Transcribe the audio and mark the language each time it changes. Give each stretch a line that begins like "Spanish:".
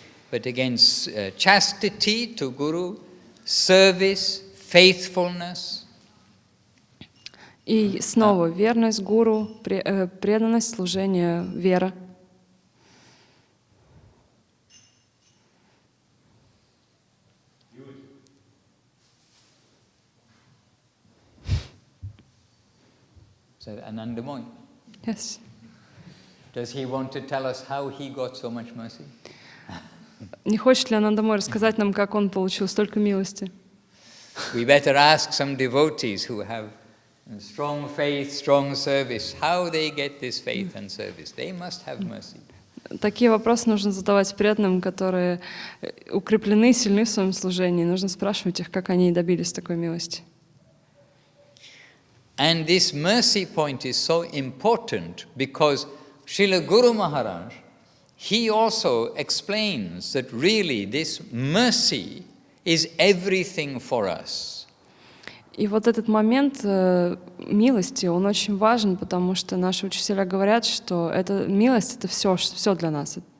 English: But again, chastity to Guru, service, faithfulness.
Russian: И снова верность Гуру, преданность, служение, вера.
English: So Anandamoy. Yes. Does he want to tell us how he got so much mercy?
Russian: Не хочет ли Анандамой рассказать нам, как он получил столько милости?
English: We better ask some devotees who have strong faith, strong service, how they get this faith and service. They must have mercy.
Russian: Такие вопросы нужно задавать преданным, которые укреплены, сильны в своем служении. Нужно спрашивать их, как они добились такой милости.
English: And this mercy point is so important because Srila Guru Maharaj, he also explains that really this mercy is everything for us.
Russian: И вот этот момент милости, он очень важен, потому что наши учителя говорят, что эта милость — это все для нас.